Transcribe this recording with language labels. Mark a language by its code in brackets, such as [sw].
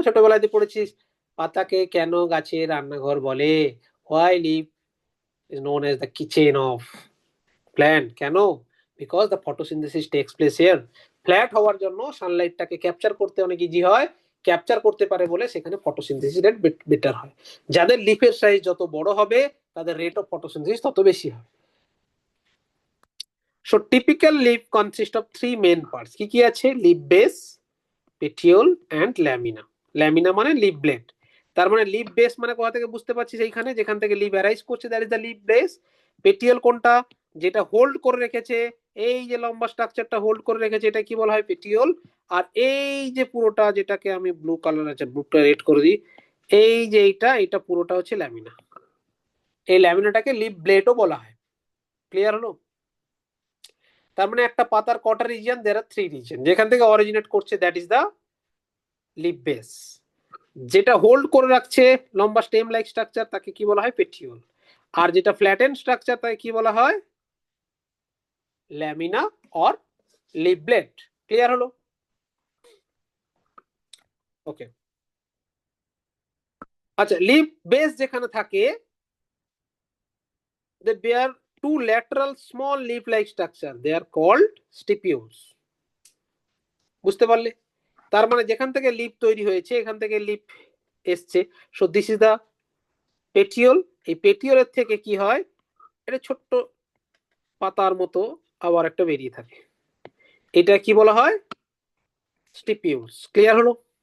[bn] ছোটবেলায় পড়েছিস, পাতাকে কেন গাছের রান্নাঘর বলে, [en] Why leaf is known as the kitchen of plant, কেন? Because the photosynthesis takes place here. [bn] Flat হওয়ার জন্য সানলাইটটাকে ক্যাপচার করতে অনেক ইজি হয়, ক্যাপচার করতে পারে বলে সেখানে ফটোসিনথেসিস রেট বেটার হয়। যাদের লিফের সাইজ যত বড় হবে তাদের রেট অফ ফটোসিনথেসিস তত বেশি হবে। [en] So typical leaf consists of three main parts. [bn] কি কি আছে? [en] leaf base, petiole and lamina. [bn] lamina মানে leaf blade। তার মানে leaf base মানে কোথা থেকে বুঝতে পারছিস, এইখানে যেখান থেকে leaf arise করছে, [en] that is the leaf base। [bn] petiole কোনটা? যেটা হোল্ড করে রেখেছে, এই যে লম্বা স্ট্রাকচারটা হোল্ড করে রেখেছে, এটা কি বলা হয়, petiole। আর এই যে পুরোটা, যেটাকে আমি ব্লু কালার আছে, ব্লুটা রেড করে দিই, এই যে এটা পুরোটা হচ্ছে ল্যামিনা। এই ল্যামিনাটাকে লিফ ব্লেডও বলা হয়। ক্লিয়ার হলো? তার মানে একটা পাতার কটা রিজিয়ন, [en] there are three region, [bn] যেখান থেকে অরিজিনেট করছে [en] That is the leaf base. [bn] যেটা হোল্ড করে রাখছে লম্বা স্টেম লাইক স্ট্রাকচার তাকে কি বলা হয়, পেটিওল। আর যেটা ফ্ল্যাটেন স্ট্রাকচার তাকে কি বলা হয়, lamina or leaf blade. Clear হলো? [en] okay, [bn] আচ্ছা, লিফ বেস যেখানে থাকে, [en] they bear two lateral small leaf like structure, they are called stipules। [bn] বুঝতে পারলে? তার মানে যেখান থেকে লিপ তৈরি হয়েছে, এখান থেকে লিপ এসছে, [en] So this is the petiole. [bn] এই পেটিওলের থেকে কি হয়, এটা ছোট্ট পাতার মতো আবার একটা বেরিয়ে থাকে, এটা কি বলা হয়, স্টিপিউলস। ক্লিয়ার হলো?